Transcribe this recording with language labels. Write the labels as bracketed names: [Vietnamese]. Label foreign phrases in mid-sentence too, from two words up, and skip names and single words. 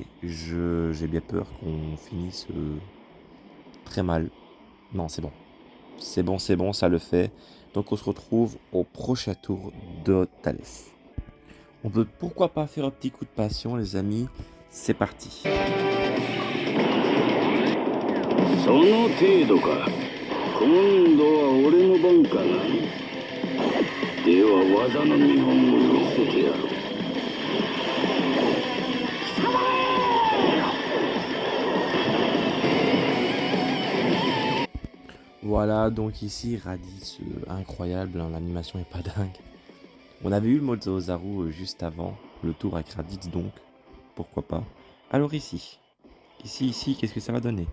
[French] J'ai bien peur qu'on finisse très mal. Non, c'est bon. C'est bon, ça le fait. Donc on se retrouve au prochain tour de Thalès. On peut pourquoi pas faire un petit coup de passion les amis. C'est parti. [Japanese] その程度か。今度は俺の番かな。では技の見本を見せてやろう。 [French] Voilà, donc ici, Raditz, incroyable, hein, l'animation est pas dingue. On avait eu le mode Ozaru juste avant, le tour avec Raditz donc, pourquoi pas. Alors ici, qu'est-ce que ça va donner?